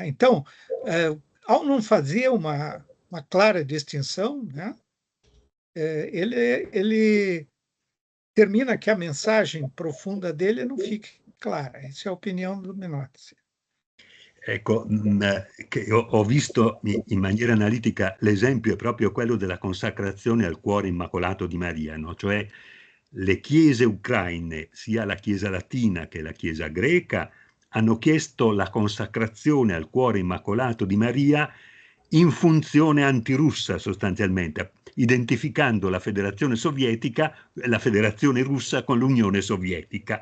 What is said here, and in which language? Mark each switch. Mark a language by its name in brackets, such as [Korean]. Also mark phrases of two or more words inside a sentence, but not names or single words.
[Portuguese] Então, ao não fazer uma clara distinção, né, ele termina que a mensagem profunda dele não fique clara. Essa é a opinião do Menotti. [Italian] Ecco, che ho visto in maniera analitica l'esempio è proprio quello della consacrazione al cuore immacolato di Maria, no? Cioè le chiese ucraine, sia la Chiesa latina che la Chiesa greca, hanno chiesto la consacrazione al cuore immacolato di Maria in funzione antirussa sostanzialmente, identificando la Federazione Sovietica, la Federazione Russa con l'Unione Sovietica.